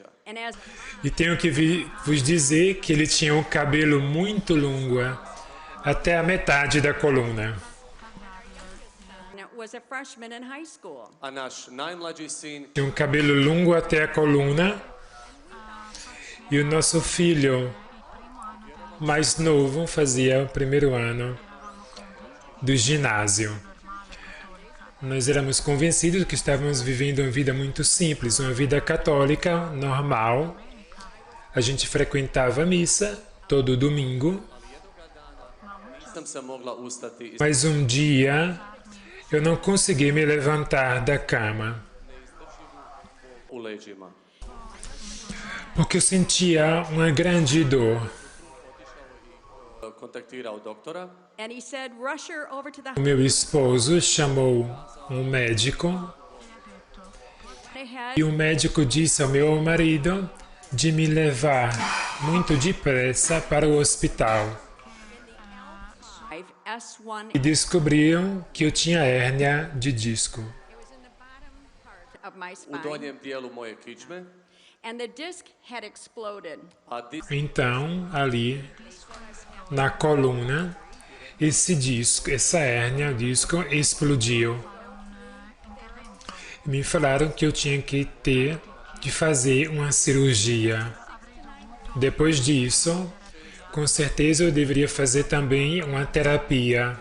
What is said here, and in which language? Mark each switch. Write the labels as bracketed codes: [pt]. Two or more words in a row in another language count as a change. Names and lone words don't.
[en] and as [pt] E tenho que vos dizer que ele tinha um cabelo muito longo até a metade da coluna. [en] Was a freshman in high school. [hr] A naš najmlađi sin [pt] Tinha um cabelo longo até a coluna. E o nosso filho mais novo fazia o primeiro ano do ginásio. Nós éramos convencidos que estávamos vivendo uma vida muito simples, uma vida católica normal. A gente frequentava a missa todo domingo, [hr] nisam se mogla ustati iz [pt] mas um dia eu não consegui me levantar da cama, [hr] u leđima. [pt] porque eu sentia uma grande dor. [hr] Kontaktirao doktora. [en] And he said, rush her over to the [pt] O meu esposo chamou um médico [en] I had [pt] e o médico disse ao meu marido de me levar muito depressa para o hospital. [en] S1 [pt] E descobriram que eu tinha hérnia de disco. [en] of my [hr] U [en] spine, [hr] donjem dijelu moje kičme, [en] and the disc had exploded. [hr] a disk [pt] Então, ali na coluna, esse disco, essa hérnia, o disco explodiu. Me falaram que eu tinha que fazer uma cirurgia. Depois disso, com certeza eu deveria fazer também uma terapia.